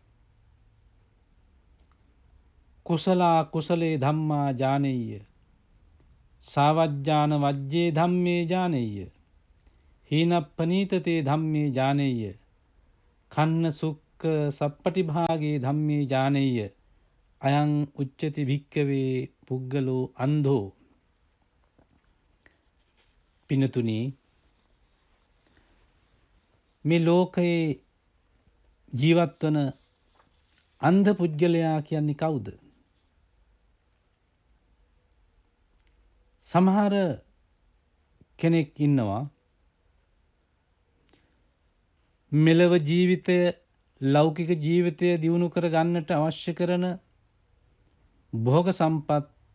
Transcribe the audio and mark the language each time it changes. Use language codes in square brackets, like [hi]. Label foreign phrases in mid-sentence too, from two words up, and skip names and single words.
[pi] කුසලා කුසලේ ධම්මා ඥානෙය්‍ය සාවජ්ජාන වජ්ජේ ධම්මේ ඥානෙය්‍ය හීනප්පනීතතේ ධම්මේ ඥානෙය්‍ය කන්න සුක්ඛ සප්පටිභාගේ ධම්මේ ඥානෙය්‍ය අයං උච්චති භික්ඛවේ පුද්ගලෝ අන්ධෝ. [si] පිනතුනි, මේ ලෝකයේ ජීවත් වන අන්ධ පුද්ගලයා කියන්නේ කවුද? සමහර කෙනෙක් ඉන්නවා මෙලව ජීවිතය, ලෞකික ජීවිතය දියුණු කර ගන්නට අවශ්‍ය කරන භෝග සම්පත්